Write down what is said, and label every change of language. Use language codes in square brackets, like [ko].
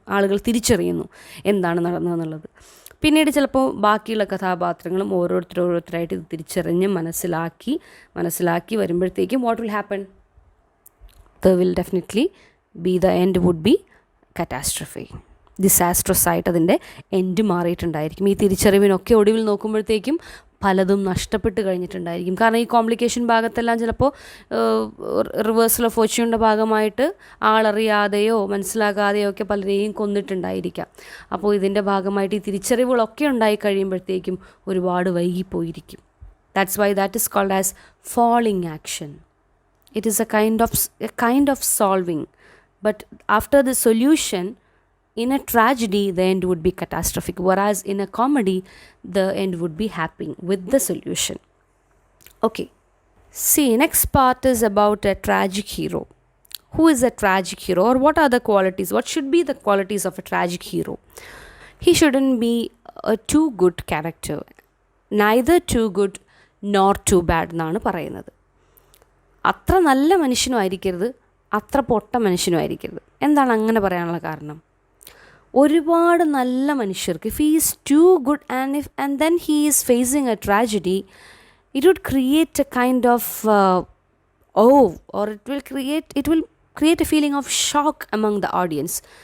[ml] ആളുകൾ തിരിച്ചറിയുന്നു എന്താണ് നടന്നതെന്നുള്ളത്. പിന്നീട് ചിലപ്പോൾ ബാക്കിയുള്ള കഥാപാത്രങ്ങളും ഓരോരുത്തരായിട്ട് ഇത് തിരിച്ചറിഞ്ഞ് മനസ്സിലാക്കി വരുമ്പോഴത്തേക്കും [en] What will happen? There will definitely the end would be catastrophe. [ml] Disastrous ആയിട്ട് അതിൻ്റെ എൻഡ് മാറിയിട്ടുണ്ടായിരിക്കും. ഈ തിരിച്ചറിവിനൊക്കെ ഒടുവിൽ നോക്കുമ്പോഴത്തേക്കും പലതും നഷ്ടപ്പെട്ട് കഴിഞ്ഞിട്ടുണ്ടായിരിക്കും. കാരണം ഈ കോംപ്ലിക്കേഷൻ ഭാഗത്തെല്ലാം ചിലപ്പോൾ റിവേഴ്സൽ ഓഫ് ഫോർച്യൂണിൻ്റെ ഭാഗമായിട്ട് ആളറിയാതെയോ മനസ്സിലാകാതെയോ ഒക്കെ പലരെയും കൊന്നിട്ടുണ്ടായിരിക്കാം. അപ്പോൾ ഇതിൻ്റെ ഭാഗമായിട്ട് ഈ തിരിച്ചറിവുകളൊക്കെ ഉണ്ടായി കഴിയുമ്പോഴത്തേക്കും ഒരുപാട് വൈകിപ്പോയിരിക്കും. [en] That's why that is called as falling action. It is a kind of solving. But after the solution, in a tragedy, the end would be catastrophic. Whereas in a comedy, the end would be happy with the solution. Okay. See, next part is about a tragic hero. Who is a tragic hero, or what are the qualities? What should be the qualities of a tragic hero? He shouldn't be a too good character. Neither too good nor too bad [ml] എന്നാണ് പറയുന്നത്. അത്ര നല്ല മനുഷ്യനും ആയിരിക്കരുത്, അത്ര പൊട്ട മനുഷ്യനും ആയിരിക്കരുത്. എന്താണ് അങ്ങനെ പറയാനുള്ള കാരണം? ഒരുപാട് നല്ല മനുഷ്യർക്ക്, [en] If he is too good and then he is facing a tragedy, it would create a kind of or it will create a feeling of shock among the audience.